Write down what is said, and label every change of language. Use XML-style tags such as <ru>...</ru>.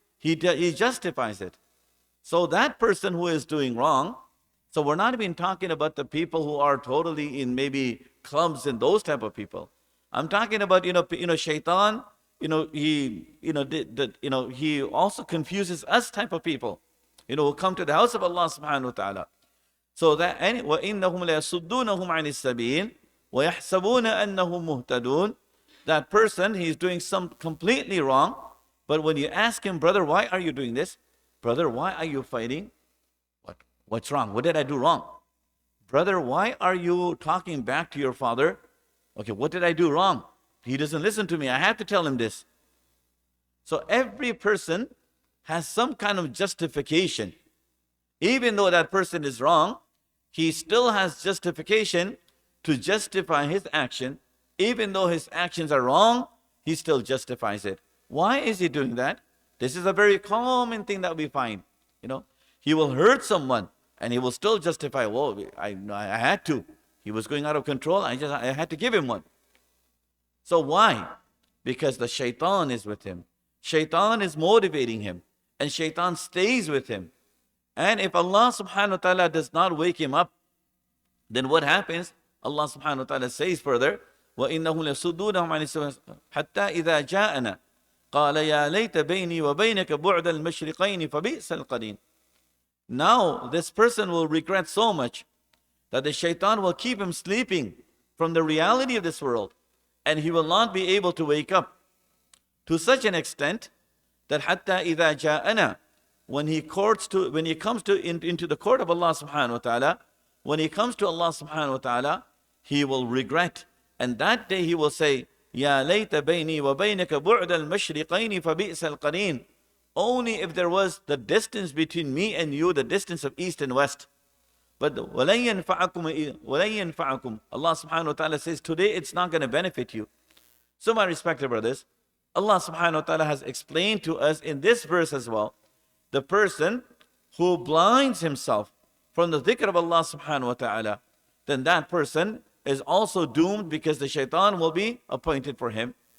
<en>He justifies it. So that person who is doing wrong, so we're not even talking about the people who are totally in maybe clubs and those type of people. I'm talking about shaitan. He also confuses us type of people. Who come to the house of Allah subhanahu wa ta'ala. So that</en> <ar>وَإِنَّهُمْ لَيَصُدُّونَهُمْ عَنِ السَّبِيلِ وَيَحْسَبُونَ أَنَّهُمْ مُهْتَدُونَ.</ar> <en>That person, he's doing some completely wrong. But when you ask him, brother, why are you doing this? Brother, why are you fighting? What's wrong? What did I do wrong? Brother, why are you talking back to your father? Okay, what did I do wrong? He doesn't listen to me. I have to tell him this. So every person has some kind of justification. Even though that person is wrong, he still has justification to justify his action. Even though his actions are wrong, he still justifies it. Why is he doing that? This is a very common thing that we find. He will hurt someone and he will still justify, well, I had to. He was going out of control. I had to give him one. So why? Because the shaitan is with him. Shaitan is motivating him. And shaitan stays with him. And if Allah subhanahu wa ta'ala does not wake him up, then what happens? Allah subhanahu wa ta'ala says further,</en> <ar>وَإِنَّهُ لَيَصُدُّونَهُمْ عَنِ السَّبِيلِ حَتَّى إِذَا جَاءَنَا قَالَ يَا لَيْتَ بَيْنِي وَبَيْنَكَ بُعْدَ الْمَشْرِقَيْنِ فَبِئْسَ الْقَرِينُ.</ar> <en>Now this person will regret so much that the shaitan will keep him sleeping from the reality of this world, and he will not be able to wake up to such an extent that</en> <ar>حَتَّى إِذَا جَاءَنَا,</ar> <en>when he comes into the court of Allah subhanahu wa ta'ala, when he comes to Allah subhanahu wa ta'ala, he will regret. And that day he will say,</en> <ar>يَا لَيْتَ بَيْنِي وَبَيْنَكَ بُعْدَ الْمَشْرِقَيْنِ فَبِئْسَ الْقَرِينُ.</ar> <en>Only if there was the distance between me and you, the distance of east and west. But</en> <ar>وَلَن يَنْفَعَكُمْ.</ar> <en>Allah subhanahu wa ta'ala says, today it's not going to benefit you. So my respected brothers, Allah subhanahu wa ta'ala has explained to us in this verse as well, the person who blinds himself from the dhikr of Allah subhanahu wa ta'ala, then that person is also doomed because the shaitan will be appointed for him.</en>